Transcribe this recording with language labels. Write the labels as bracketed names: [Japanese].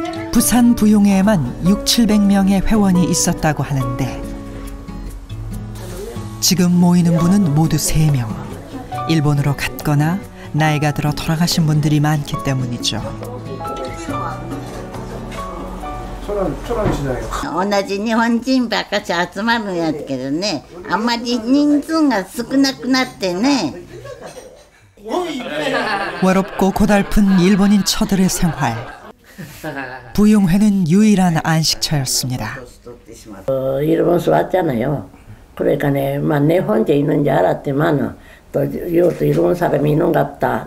[Korean] 부산 부용회에만 600~700명의 회원이 있었다고 하는데 지금 모이는 분은 모두 3명. 일본으로 갔거나 나이가 들어 돌아가신 분들이 많기 때문이죠. [Japanese] 同じ日本人ばっかし集まるんやけどね、あんまり人数が少なくなってね。 [Korean] 외롭고 고달픈 일본인 처들의 생활. 부용회는 유일한 안식처였습니다. 일본에서 왔잖아요. 그러니까 내 혼자 있는지 알았지만 또 이것도 일본 사람이 있는갑다.